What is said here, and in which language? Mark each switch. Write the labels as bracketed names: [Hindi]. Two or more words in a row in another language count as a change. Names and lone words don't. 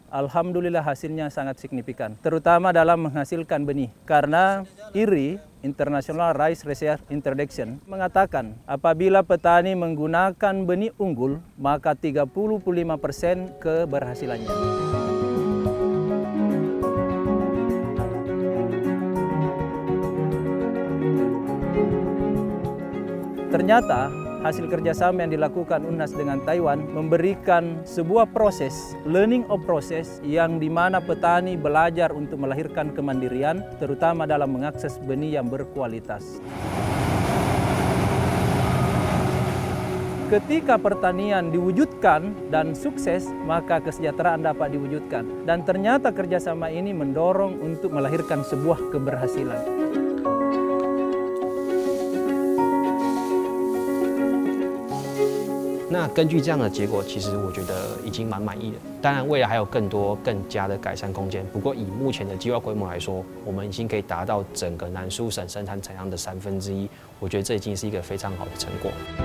[Indonesian] Alhamdulillah hasilnya sangat signifikan, terutama dalam menghasilkan benih karena IRI International Rice Research Introduction mengatakan apabila petani menggunakan benih unggul maka 35% keberhasilannya. Ternyata hasil kerjasama yang dilakukan UNAS dengan Taiwan memberikan sebuah proses, [English] learning of process [Indonesian] yang dimana petani belajar untuk melahirkan kemandirian, terutama dalam mengakses benih yang berkualitas. Ketika pertanian diwujudkan dan sukses, maka kesejahteraan dapat diwujudkan. Dan ternyata kerjasama ini mendorong untuk melahirkan sebuah keberhasilan. [Chinese] 那根据这样的结果，其实我觉得已经蛮满意的。当然，未来还有更多更加的改善空间。不过以目前的计划规模来说，我们已经可以达到整个南苏省生产产量的1/3，我觉得这已经是一个非常好的成果。